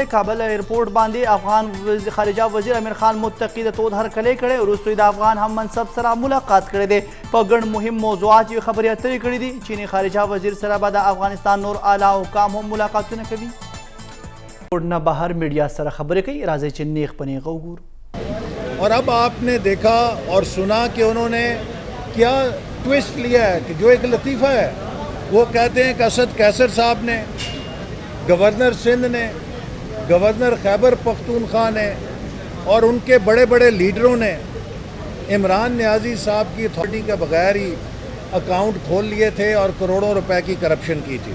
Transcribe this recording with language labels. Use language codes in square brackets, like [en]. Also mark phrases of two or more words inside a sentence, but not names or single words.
[ps] کابل ایرپورټ باندې افغان خارجه وزیر امیر خان متقي د تود هرکلی کړی. وروسته د افغان هم منصب سره ملاقات کړی دی. په ګڼ مهم موضوعات یې خبرې اترې کړي دي. چیني خارجه وزیر سره به د افغانستان نور اعلی حکام هم ملاقاتونه کوي. نه بهر میډیا سره خبرې کوي. راځئ چې نیغ په نیغه وګورو. [ur] اور اب آپ نے دیکھا اور سنا کہ انہوں نے کیا ٹویسٹ لیا ہے کہ جو ایک لطیفہ ہے وہ کہتے ہیں کہ اسد کیسر صاحب نے، گورنر سندھ نے، گورنر خیبر پختونخوا نے اور ان کے بڑے بڑے لیڈروں نے عمران نیازی صاحب کی اتھارٹی کے بغیر ہی اکاؤنٹ کھول لیے تھے اور کروڑوں روپے کی کرپشن کی تھی.